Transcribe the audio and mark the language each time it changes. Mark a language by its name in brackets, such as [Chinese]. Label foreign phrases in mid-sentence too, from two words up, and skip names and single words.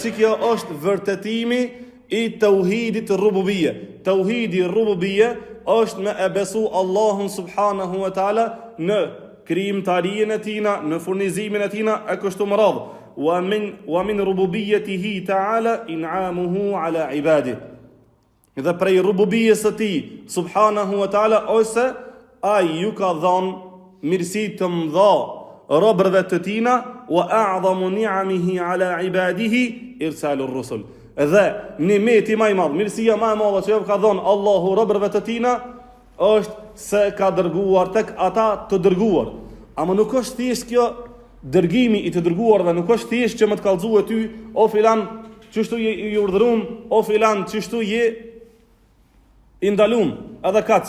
[Albanian] Kjo është vërtetimi i tauhidit rububiyye. Tauhidi rububiyye është me e besu Allahun [Arabic] سبحانه وتعالى [Albanian] në krijimtarinë e tina, në furnizimin e tina e kështu me radhë. [Arabic] ومن ربوبيته تعالى إنعامه على عباده. [Albanian] Dhe prej rububiyyes së tij [Arabic] سبحانه وتعالى [Albanian] ose ai ju ka dhënë mirësi të mëdha robërve të tina, [Arabic] وأعظم نعمه على عباده إرسال الرسل. [Albanian] Dhe nimeti më i madh, mirësia më e madhe që ka dhënë Allahu robërve të tina është se ka dërguar tek ata të dërguar. Ama nuk është thjesht kjo dërgimi i të dërguarve, nuk është thjesht që më të kallëzue ty, o filan çështu je i urdhëruar, o filan çështu je i ndaluar, edhe kaq.